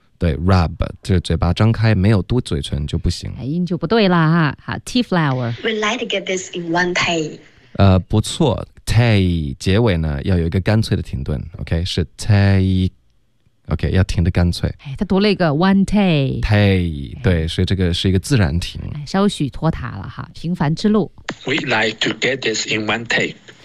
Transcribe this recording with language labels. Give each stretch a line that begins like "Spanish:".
Chinese: 对 rub 这嘴巴张开没有嘟嘴唇就不行音、哎、就不对了哈好 tea flower
English: We like to get this in one take
Chinese: 不错Take 结尾呢要有一个干脆的停顿 ，OK 是 take，OK、okay, 要停的干脆。哎，他读了一个
English: one take。
Chinese: Take 对，所以这个是一个自然停。哎、稍许拖沓了哈，平凡之路。
English: We like to get this in one take。